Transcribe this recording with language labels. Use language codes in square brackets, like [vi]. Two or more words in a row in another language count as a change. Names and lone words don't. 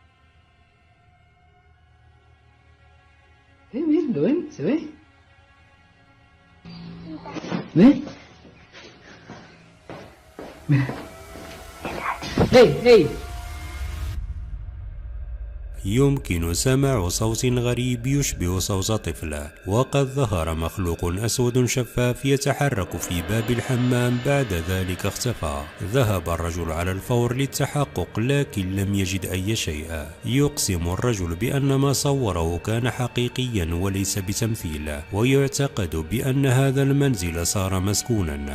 [es] ¿Ven? ¿Lo ven? ¿Se ve? ¿Ven? Mira. ¡Ey! ¡Ey! [ar] يمكن سماع صوت غريب يشبه صوت طفل، وقد ظهر مخلوق أسود شفاف يتحرك في باب الحمام، بعد ذلك اختفى. ذهب الرجل على الفور للتحقق لكن لم يجد أي شيء. يقسم الرجل بأن ما صوره كان حقيقيا وليس بتمثيل، ويعتقد بأن هذا المنزل صار مسكونا.